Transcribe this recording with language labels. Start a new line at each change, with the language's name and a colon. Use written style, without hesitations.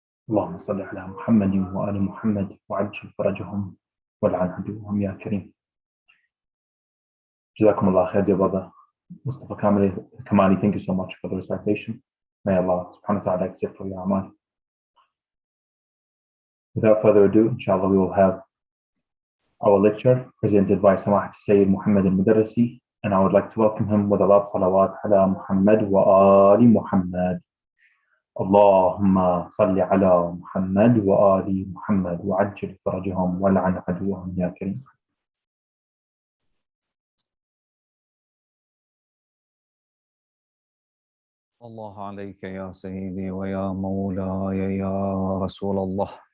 Arabic: اللهم صل على محمد وآل محمد وعجل فرجهم والعن عدوهم يا كريم. جزاكم الله خير,
English: dear brother Mustafa Kamali. Thank you so much for the recitation. May Allah subhanahu wa ta'ala accept for your amal. Without further ado, inshallah, we will have our lecture presented by Samahat Sayyid Muhammad al-Mudarrisi, and I would like to welcome him with a lot of salawat ala Muhammad wa ali Muhammad.
Arabic: اللهم صل على محمد وآل محمد وعجل فرجهم والعن عدوهم يا كريم. الله عليك يا سيدي ويا مولاي يا رسول الله.